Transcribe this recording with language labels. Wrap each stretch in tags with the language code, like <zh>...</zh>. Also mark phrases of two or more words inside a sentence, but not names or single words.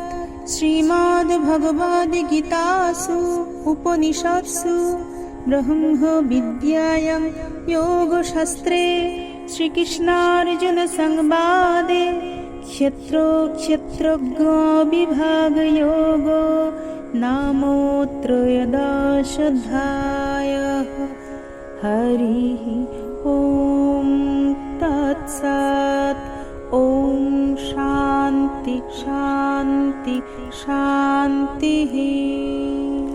<sa>শ্রীমদ্ ভগবদ গীতাসু উপনিষৎসু ব্রহ্ম বিদ্যায়াং যোগশাস্ত্রে শ্রীকৃষ্ণার্জুন সংবাদে ক্ষেত্র ক্ষেত্রজ্ঞ বিভাগ যোগো নামো ত্রয়োদশ। श्रद्धायाः। हरिः ॐ तत्सत्। ॐ शान्ति शान्ति शान्तिः।</sa>